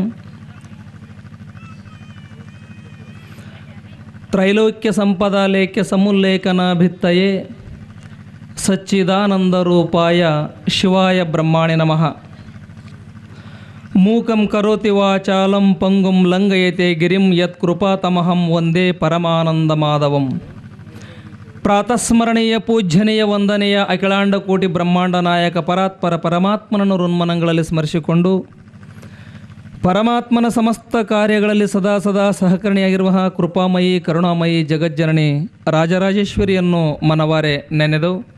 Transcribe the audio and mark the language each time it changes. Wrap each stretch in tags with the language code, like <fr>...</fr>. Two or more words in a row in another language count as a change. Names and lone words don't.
<sa>त्रैलोक्य संपदालेख्य समुल्लेखनाभित्तये सच्चिदानंदरूपाय शिवाय ब्रह्माणे नमः। मूकं करोति वाचालं पंगुं लंघयते गिरिं यत्कृपातमहं वंदे परमानंदमाधवं।</sa> <kn>ಪ್ರಾತಸ್ಮರಣೀಯ ಪೂಜ್ಯನೀಯ ವಂದನೆಯ ಅಖಿಲಾಂಡ ಕೋಟಿ ಬ್ರಹ್ಮಾಂಡ ನಾಯಕ ಪರಾತ್ಪರ ಪರಮಾತ್ಮನನ್ನು ಋನ್ಮನಗಳಲ್ಲಿ ಸ್ಮರಿಸಿಕೊಂಡು ಪರಮಾತ್ಮನ ಸಮಸ್ತ ಕಾರ್ಯಗಳಲ್ಲಿ ಸದಾ ಸದಾ ಸಹಕರಣಿಯಾಗಿರುವ ಕೃಪಾಮಯಿ ಕರುಣಾಮಯಿ ಜಗಜ್ಜನನಿ ರಾಜರಾಜೇಶ್ವರಿಯನ್ನು ಮನವಾರೆ ನೆನೆದು</kn>